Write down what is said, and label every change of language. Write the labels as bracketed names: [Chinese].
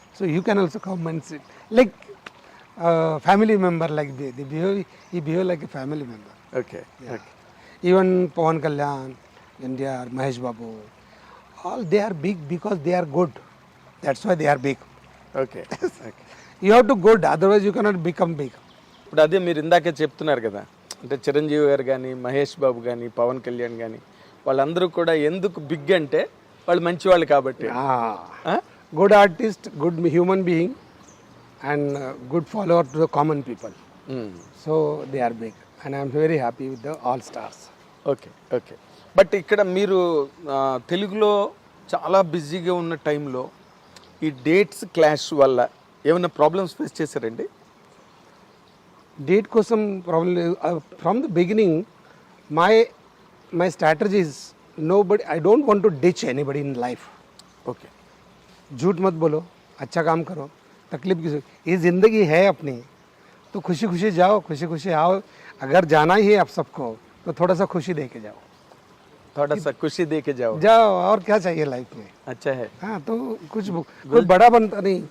[English] So you can also come and sit like family member, like they behave. He behave like a family member. [Telugu] Okay. Okay. [English] Even Pawan Kalyan, NTR, Mahesh Babu, all they are big because they are good. That's why they are big. [Telugu] Okay. Okay. [English] You have to good, otherwise you cannot become big. [Telugu] ఇప్పుడు అదే మీరు ఇందాకే చెప్తున్నారు కదా, అంటే చిరంజీవి గారు కానీ, మహేష్ బాబు కానీ, పవన్ కళ్యాణ్ కానీ, వాళ్ళందరూ కూడా ఎందుకు బిగ్ అంటే వాళ్ళు మంచి వాళ్ళు కాబట్టి. [English] Good artist, good human being, and good follower to the common people. So they are big, and I am very happy with the all stars. [Telugu] Okay. Okay. But ఇక్కడ మీరు తెలుగులో చాలా బిజీగా ఉన్న టైంలో ఈ డేట్స్ క్లాష్ వల్ల ఏమైనా ప్రాబ్లమ్స్ ఫేస్ చేశారండి? [English] Date kosam problem from the beginning. My strategy is nobody. I don't want to ditch anybody in life. [Telugu] Okay. [Hindi] झूठ मत बोलो, अच्छा काम करो, तकलीफ की ये ज़िंदगी है अपनी, तो खुशी खुशी जाओ, खुशी खुशी आओ. अगर जाना ही है आप सबको तो थोड़ा सा खुशी दे के जाओ. थोड़ा सा खुशी दे के जाओ. जाओ, और क्या चाहिए लाइफ में. अच्छा है. हाँ, तो कुछ बड़ा बनता नहीं.